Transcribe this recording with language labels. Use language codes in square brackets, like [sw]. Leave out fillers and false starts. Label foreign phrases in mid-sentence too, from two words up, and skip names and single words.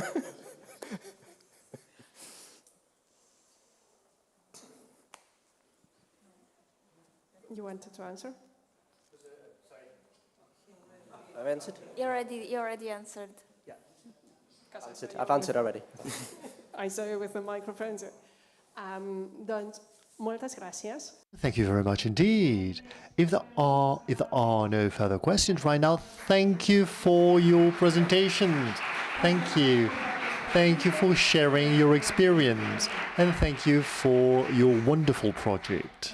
[en] You wanted to answer? I've answered? You already answered. Yeah. I've answered already. I saw you with the microphone. [ca] Doncs, moltes gràcies. [en] Thank you very much indeed. If there are no further questions right now, thank you for your presentations. Thank you. Thank you for sharing your experience, and thank you for your wonderful project.